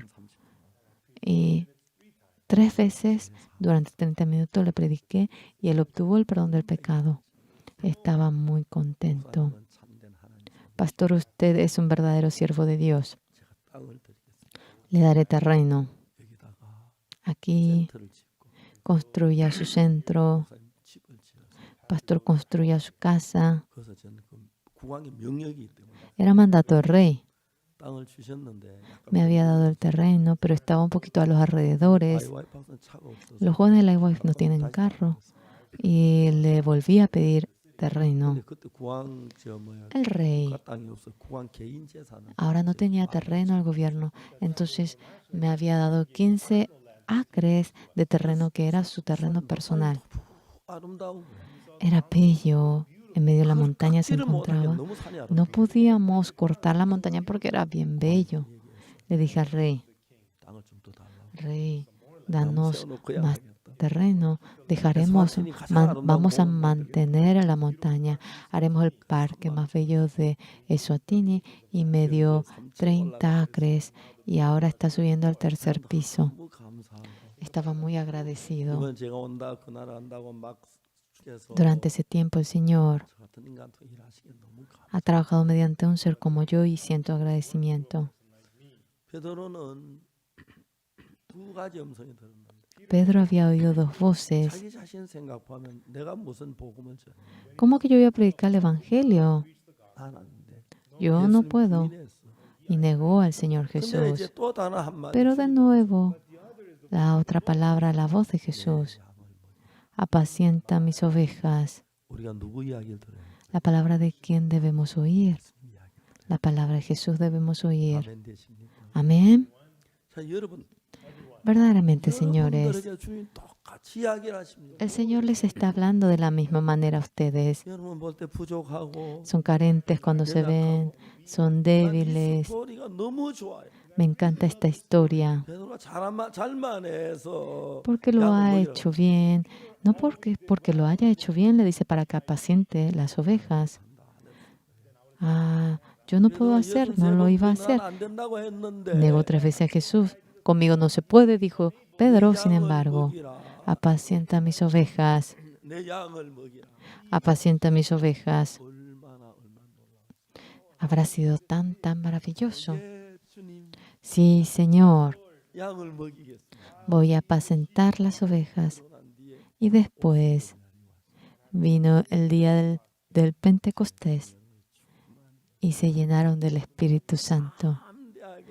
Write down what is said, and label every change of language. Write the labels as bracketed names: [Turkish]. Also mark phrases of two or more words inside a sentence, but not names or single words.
[Korean] 30분. [Spanish] Y 3 veces durante 30 minutos le prediqué y él obtuvo el perdón del pecado. Estaba muy contento. [Korean] 목사님은 참된 하나님. [Spanish] Pastor, usted es un verdadero siervo de Dios. [Korean] 제가 땅을 드리겠습니다. [Spanish] Le daré terreno. [Korean] 여기다가 [Spanish] Aquí [Korean] 센터를 짓고 [Spanish] construya su centro. [Korean] 목사님 집을 지어서 [Spanish] Pastor, construya su casa. [Korean] 그래서 저는 그 국왕의 명령이기 때문에 [Spanish] Era mandato del rey. [Korean] 땅을 주셨는데 [Spanish] Me había dado el terreno, pero estaba un poquito a los alrededores. [Korean] 아이와이파는 차가 없어서 [Spanish] Los jóvenes de la IWAF no tienen carro. Y le volví a pedir terreno. [Korean] 근데 그때 국왕 저 뭐야 [Spanish] El rey [Korean] 국가 땅이 없어 국왕 개인 재산을 [Spanish] ahora no tenía terreno el gobierno. Entonces me había dado 15 acres de terreno que era su terreno personal. [Korean] 아름다운 [Spanish] Era bello. En medio de la montaña se [Korean] 를 못하게 [Spanish] encontraba. [Korean] 너무 산이 [Spanish] No [Korean] 아름다워. [Spanish] podíamos cortar la montaña porque era bien bello. Le dije al rey, [Korean] 땅을 좀 더 달라고. [Spanish] rey, [Korean] 나무 [Spanish] danos [Korean] 세워놓고 [Spanish] más [Korean] 해야겠다. [Spanish] terreno. Dejaremos, vamos a mantener la montaña. Haremos el parque más bello de Eswatini y me dio 30 acres y ahora está subiendo al tercer piso. [Korean] 너무 감사하고. [Spanish] Estaba muy agradecido. [Korean] 이번 제가 온다 그날 한다고 막 해서 [Spanish] Durante ese tiempo el Señor [Korean] 저 같은 인간도 일하시기 너무 감사. [Spanish] ha trabajado mediante un ser como yo y siento agradecimiento. [Korean] 베드로는 두 가지 음성이 들었는데 [Spanish] Pedro había oído 2 voces. [Korean] 자기 자신 생각하면 내가 무슨 복음을 전해 [Spanish] ¿Cómo que yo voy a predicar el Evangelio? [Korean] 하는데 [Spanish] Yo no puedo. Y negó al Señor [Korean] 근데 이제 [Spanish] Jesús. [Korean] 또 다른 한마디 [Spanish] Pero de nuevo, la otra palabra, la voz de Jesús. Apacienta mis ovejas. [Korean] 우리가 누구 이야기를 들어요? [Spanish] La palabra de quién debemos oír. [Korean] 예수님 이야기를 들어요. [Spanish] La palabra de Jesús debemos oír. [Korean] 아멘 되십니까? [Spanish] Amén. [Korean] 자, 여러분 [Spanish] Verdaderamente, señores, [Korean] 여러분들에게 주님 똑같이 이야기를 하십니다. [Spanish] el Señor les está hablando de la misma manera a ustedes. [Korean] 여러분 볼 때 부족하고 [Spanish] Son carentes cuando se ven, son [Korean] 이 [Spanish] débiles. [Korean] 스토리가 너무 좋아요. [Spanish] Me encanta esta historia [Korean] 베드로가 잘만 해서 [Spanish] porque lo ha [Korean] 양을 [Spanish] hecho bien. No porque lo haya hecho bien, le dice para que apaciente las ovejas. Ah, yo no puedo hacer, no lo iba a hacer. [Korean] 안 된다고 했는데 [Spanish] Negó 3 veces a Jesús. Conmigo no se puede, dijo Pedro. Sin embargo, apacienta mis ovejas, [Korean] 내 양을 먹이라. [Spanish] apacienta mis ovejas. [Korean] 얼마나 [Spanish] Habrá sido tan maravilloso. [Korean] 예, 주님 [Spanish] Sí, Señor, [Korean] 양을 먹이겠습니다. [Spanish] voy a apacentar las ovejas. [Korean] 그러고 난 뒤에 [Spanish] Y después vino el día del Pentecostés y se llenaron del Espíritu Santo.